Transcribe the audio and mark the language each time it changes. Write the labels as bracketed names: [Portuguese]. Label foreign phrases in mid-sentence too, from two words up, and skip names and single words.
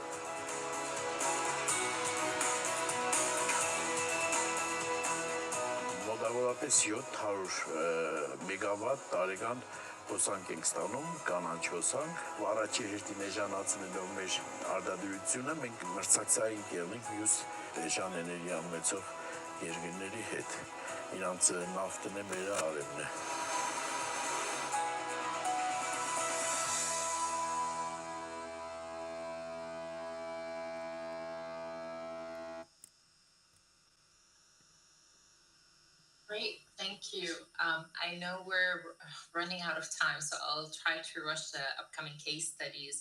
[Armenian] Մոտավորապես 700 մեգավատ տարեկան հոսանք ենք ստանում, կանաչ հոսանք, առաջի հերթին էժանացնելով մեր արտադրությունը, մենք մրցակցային եղնենք մյուս էժան էներգիա ունեցող երկրների հետ, իրանց նավթն է, մեր արևն է։ [English] Great, thank you. I know we're running out of time, so I'll try to rush the upcoming case studies.